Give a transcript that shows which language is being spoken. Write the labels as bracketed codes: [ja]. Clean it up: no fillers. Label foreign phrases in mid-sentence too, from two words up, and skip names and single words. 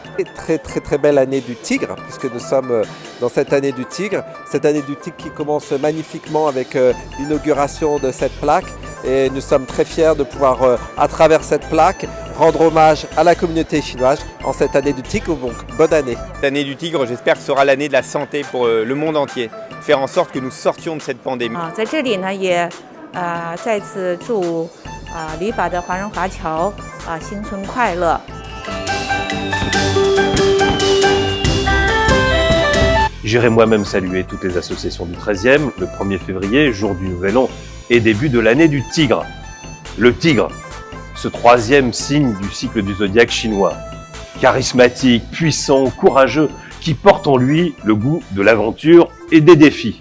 [fr] Très belle année du tigre, puisque nous sommes dans cette année du tigre qui commence magnifiquement avec l'inauguration de cette plaque, et nous sommes très fiers de pouvoir, à travers cette plaque, rendre hommage à la communauté chinoise en cette année du tigre, donc bonne année. L'année du tigre, j'espère que sera l'année de la santé pour le monde entier, faire en sorte que nous sortions de cette pandémie. [zh] 再次祝旅法的华人华侨新春快乐。 [fr] J'irai moi-même saluer toutes les associations du 13e, le 1er février, jour du Nouvel An et début de l'année du tigre. Le tigre, ce troisième signe du cycle du zodiaque chinois, charismatique, puissant, courageux, qui porte en lui le goût de l'aventure et des défis.